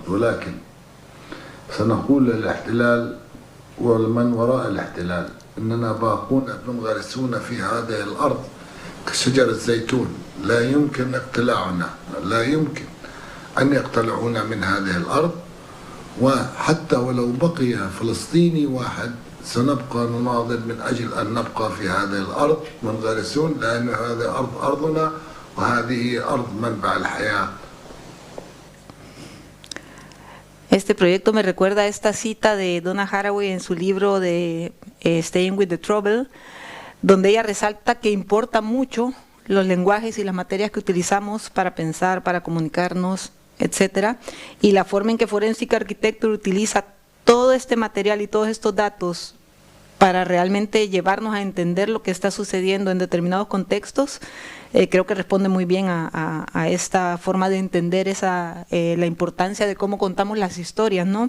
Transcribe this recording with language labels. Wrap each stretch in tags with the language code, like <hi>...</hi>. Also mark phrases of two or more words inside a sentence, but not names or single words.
<ar>ولكن سنقول للاحتلال ولمن وراء الاحتلال إننا باقون منغرسون في هذه الأرض كشجر الزيتون، لا يمكن اقتلاعنا، لا يمكن أن يقتلعونا من هذه الأرض، وحتى ولو بقي فلسطيني واحد سنبقى نناضل من أجل أن نبقى في هذه الأرض منغرسون، لأن هذه أرضنا وهذه أرض منبع الحياة.</ar> <es>Este proyecto me recuerda a esta cita de Donna Haraway en su libro de Staying with the Trouble, donde ella resalta que importa mucho los lenguajes y las materias que utilizamos para pensar, para comunicarnos, etcétera, y la forma en que Forensic Architecture utiliza todo este material y todos estos datos para realmente llevarnos a entender lo que está sucediendo en determinados contextos, creo que responde muy bien a esta forma de entender la importancia de cómo contamos las historias, ¿no?</es>